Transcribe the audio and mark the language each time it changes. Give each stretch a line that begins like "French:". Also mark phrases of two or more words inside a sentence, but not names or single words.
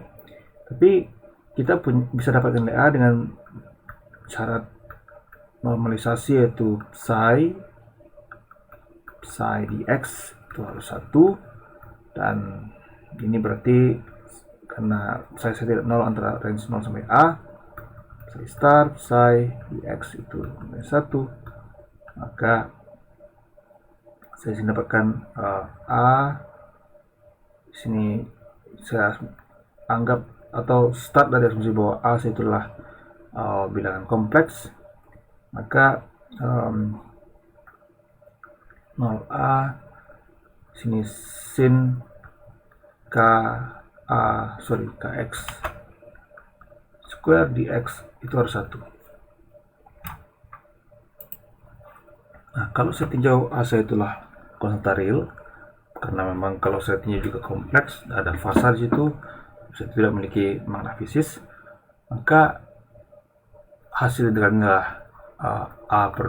Indonesian: Tapi kita bisa dapatkan nilai A dengan syarat normalisasi, yaitu psi dx itu harus 1, dan ini berarti karena psi saya tidak 0 antara range 0 sampai A, psi star psi dx itu 1, maka saya sini dapatkan A. Di sini saya anggap atau start dari asumsi bahwa A itu adalah bilangan kompleks, maka 0A sini sin Kx square dx itu harus 1. Nah, kalau saya tinjau A saya itulah konstanta real, karena memang kalau saya tinjau juga kompleks, ada fasa di situ, saya tidak memiliki makna fisis, maka hasil integralnya A per